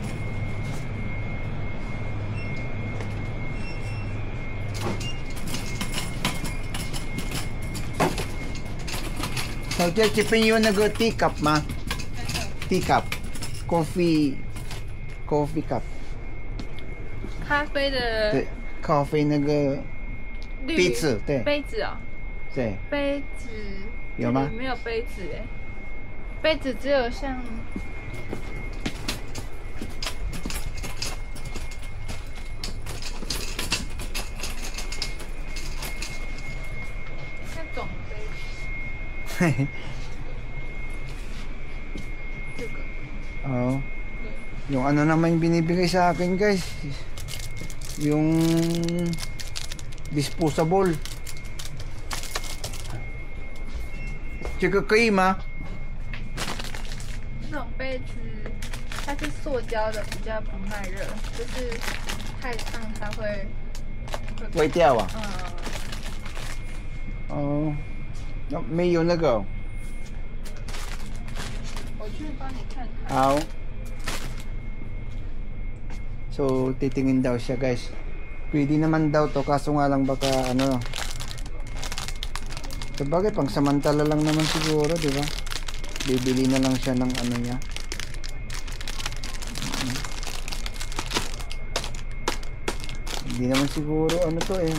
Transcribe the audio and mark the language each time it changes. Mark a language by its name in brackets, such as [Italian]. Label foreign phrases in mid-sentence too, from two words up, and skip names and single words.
[Filipino] So, chipin yun nag-teacup ma. [English] Teacup. Coffee cup. [Chinese] 咖啡的对，咖啡那个滤杯子，对杯子哦，对，杯子有吗这里没有杯子哎，杯子只有像那种杯子，嘿嘿。这个 [Filipino] Oo. Yung ano naman yung binibigay sa akin guys, yung disposable. [Chinese] 这个可以吗？这种杯子它是塑胶的，比较不耐热，就是太烫它会坏掉啊？嗯，哦，那没有那个。我去帮你看看。好. [Filipino] So, titingin daw siya guys. Pwede naman daw to, kaso nga lang baka ano. Sabagay, pang samantala lang naman siguro, di ba? Bibili na lang siya ng ano niya. Hindi naman siguro ano to eh.